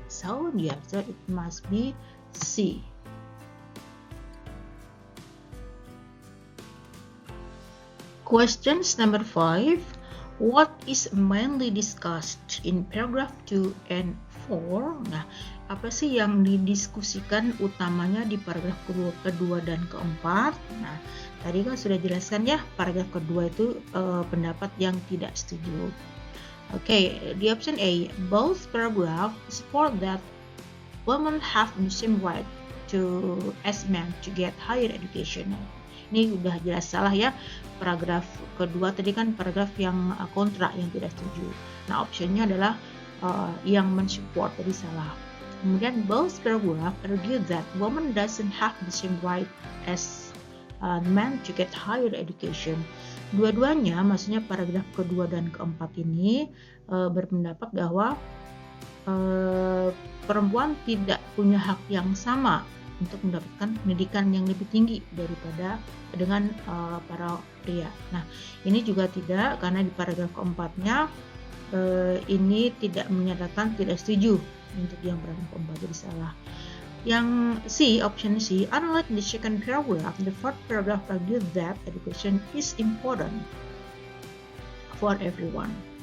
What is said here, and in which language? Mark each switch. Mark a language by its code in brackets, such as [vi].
[en] So the answer it must be C. Questions number 5. What is mainly discussed in paragraph 2 and 4? [id] Nah, apa sih yang didiskusikan utamanya di paragraf kedua dan keempat? Nah, tadi kan sudah jelaskan ya, paragraf kedua itu pendapat yang tidak setuju. [en] Okay, the option A, both paragraph support that women have the same right as men to get higher education. [id] Ini udah jelas salah ya, paragraf kedua tadi kan paragraf yang kontra, yang tidak setuju. Nah, optionnya adalah yang mensupport, tadi salah. [en] Kemudian both paragraph argue that women doesn't have the same right as men to get higher education. [id] Dua-duanya, maksudnya paragraf kedua dan keempat ini berpendapat bahwa perempuan tidak punya hak yang sama untuk mendapatkan pendidikan yang lebih tinggi daripada dengan para pria. Nah, ini juga tidak, karena di paragraf keempatnya ini tidak menyatakan tidak setuju untuk yang paragraf keempat, jadi salah. [en] Yang C, option C, unlike the second paragraph, the fourth paragraph argues that education is important for everyone.